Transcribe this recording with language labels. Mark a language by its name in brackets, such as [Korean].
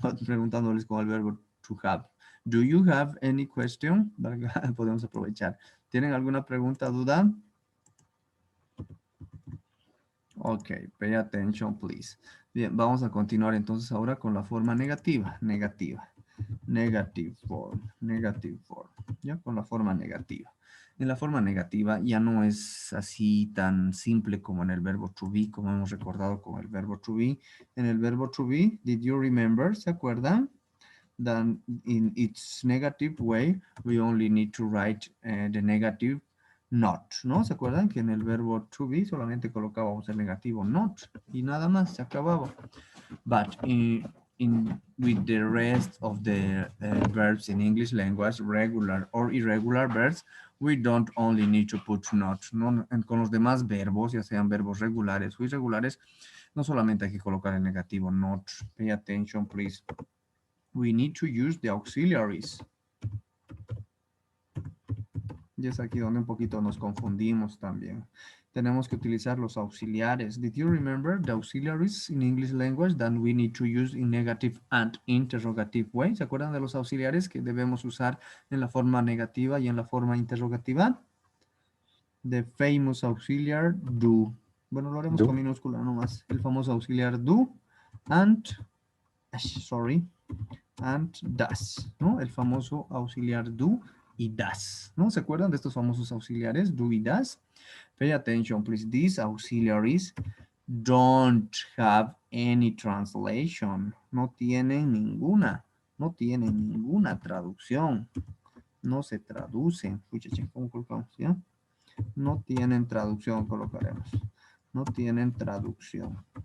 [Spanish] Preguntándoles con el verbo to have. [English] Do you have any question? [Spanish] Podemos aprovechar. ¿Tienen alguna pregunta, duda? [English] Ok, pay attention, please. [Spanish] Bien, vamos a continuar entonces ahora con la forma negativa. [English] Negativa. Negative form. Negative form. [Spanish] Ya con la forma negativa. En la forma negativa ya no es así tan simple como en el verbo to be, como hemos recordado con el verbo to be. En el verbo to be, [English] did you remember? [Spanish] ¿Se acuerdan? [English] That in its negative way, we only need to write the negative not, ¿no? [Spanish] ¿Se acuerdan que en el verbo to be solamente colocábamos el negativo not y nada más, se acababa? [English] But with the rest of the verbs in English language, regular or irregular verbs, we don't only need to put not, ¿no? [Spanish] Con los demás verbos, ya sean verbos regulares o irregulares, no solamente hay que colocar el negativo not. [English] Pay attention, please. We need to use the auxiliaries. [Spanish] Y es aquí donde un poquito nos confundimos también. Tenemos que utilizar los auxiliares. [English] Did you remember the auxiliaries in English language that we need to use in negative and interrogative way? [Spanish] ¿Se acuerdan de los auxiliares que debemos usar en la forma negativa y en la forma interrogativa? [English] The famous auxiliar do. [Spanish] Bueno, lo haremos con [English] Do. [Spanish] minúscula nomás. El famoso auxiliar do [English] and, sorry, and does, [Spanish] ¿no? El famoso auxiliar do y does, ¿no? ¿Se acuerdan de estos famosos auxiliares, do y does? [English] Pay attention, please. These auxiliaries don't have any translation. [Spanish] No tienen ninguna, no tienen ninguna traducción. No se traducen. ¿Cómo colocamos? ¿Ya? No tienen traducción, colocaremos. No tienen traducción.